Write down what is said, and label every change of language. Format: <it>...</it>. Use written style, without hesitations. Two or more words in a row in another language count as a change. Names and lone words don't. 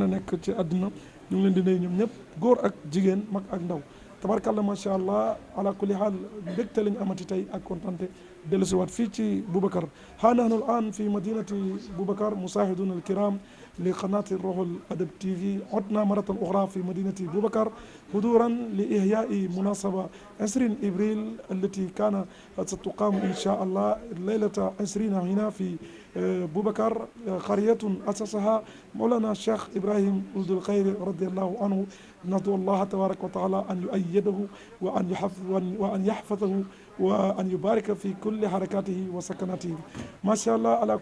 <wo>a nekk ci àddina ñu ngi leen di nuyu ñoom ñëpp góor ak jigéen mag ak ndaw tabarkàlla</wo> <ar>ما شاء الله على كل حال</ar> <wo>mbégte lañu amati tey ak kontante dellu si waat fii ci Boubacar</wo> <ar>ها نحن الآن في مدينة Boubacar مشاهدينا الكرام لقناة Ruhul Adab TV عدنا مرة أخرى في مدينة بوبكر حضورا لإحياء مناسبة 20 إبريل التي كان ستقام إن شاء الله ليلة 20 هنا في بوبكر قرية أسسها مولانا الشيخ إبراهيم أولد الخير رضي الله عنه ندعو الله تبارك وتعالى أن يؤيده وأن يحفظه وأن يبارك في كل حركاته وسكناته ما شاء الله على</ar>